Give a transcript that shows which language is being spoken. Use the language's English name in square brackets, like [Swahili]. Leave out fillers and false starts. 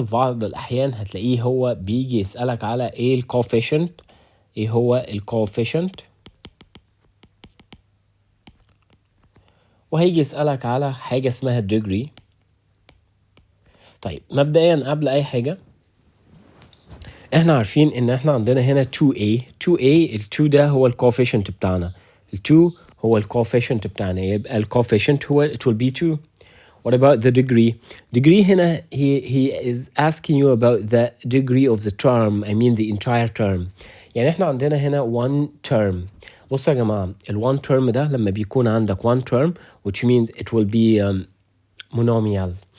[Arabic] في بعض الأحيان هتلاقيه هو بيجي يسألك على ايه الكوفيشنت، ايه هو الكوفيشنت، وهيجي يسألك على حاجة اسمها degree. طيب مبدئيا قبل أي حاجة احنا عارفين ان احنا عندنا هنا 2a. ال 2 ده هو الكوفيشنت بتاعنا، ال 2 هو الكوفيشنت بتاعنا، يبقى الكوفيشنت هو [English] it will be 2. What about the degree? Degree [Arabic] هنا [English] he is asking you about the degree of the term. I mean the entire term. [Arabic] يعني احنا عندنا هنا [English] one term. [Arabic] بصوا يا جماعة [English] one term [Arabic] ده لما بيكون عندك [English] one term which means it will be monomial.